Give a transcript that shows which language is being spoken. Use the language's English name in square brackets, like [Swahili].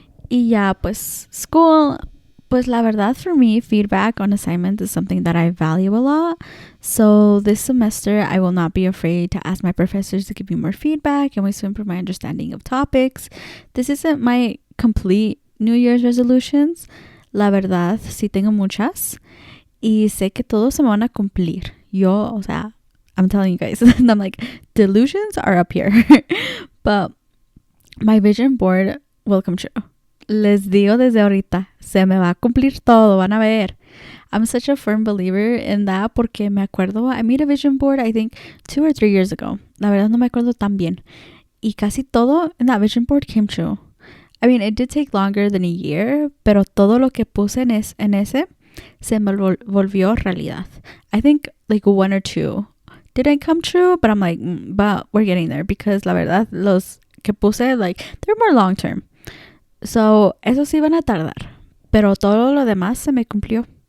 [Spanish] Y ya, pues [English] school, [Spanish] pues la verdad [English] for me, feedback on assignments is something that I value a lot. So this semester, I will not be afraid to ask my professors to give me more feedback and ways to improve my understanding of topics. This isn't my complete New Year's resolutions. [Spanish] La verdad, sí tengo muchas. Y sé que todos se me van a cumplir. Yo, o sea, [English] I'm telling you guys, and I'm like, delusions are up here. But my vision board will come true. [Spanish] Les digo desde ahorita, se me va a cumplir todo, van a ver. [English] I'm such a firm believer in that [Spanish] porque me acuerdo, [English] I made a vision board, I think 2 or 3 years ago. [Spanish] La verdad no me acuerdo tan bien. Y casi todo [English] in that vision board came true. I mean, it did take longer than a year, [Spanish] pero todo lo que puse en ese se me volvió realidad. [English] I think like 1 or 2 didn't come true, but I'm like, but we're getting there, because [Spanish] la verdad, los que puse, [English] like, they're more long term. [Spanish] So, eso sí van a tardar. Pero todo lo demás se me cumplió.